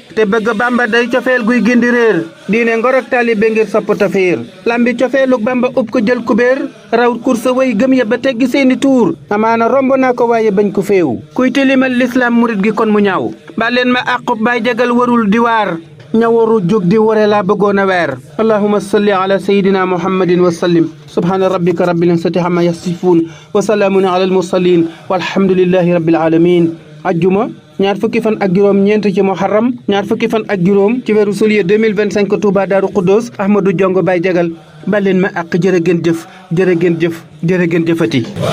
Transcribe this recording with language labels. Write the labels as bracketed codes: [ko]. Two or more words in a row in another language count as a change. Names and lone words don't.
[wo] Te bëgg Bamba day cofeel guy gindi réer diine ngor ak taalibe ngir sopp ta fiir. Lambi cofeelug Bamba ub ko jël kubéer raw kursa way gëm ya ba teggi seeni tuur. Amaana romb naa ko waaye bañ ko féew. Kuy tilimal lislaam murit gi kon mu ñaaw. Ba leen ma àqub baay jagal warul di waar. Ña waru jóg di ware laa bëggoon a weer. [ar] اللهم صل على سيدنا محمد وسلم. سبحان ربك رب العزة عما يصفون. وسلام على المرسلين. والحمد لله رب العالمين. [wo] Ajjuma, ñaar fukki fan ak juróom ñeent ci Muharram, ñaar fukki fan ak juróom ci weeru Soulier deux mille vingt-cinq, Touba Darou Khoudoss, Ahmadou Diongo Baye Jagal. Ba leen ma àq jërë ngeen jëf, jërë ngeen jëf, jërë ngeen jëfati.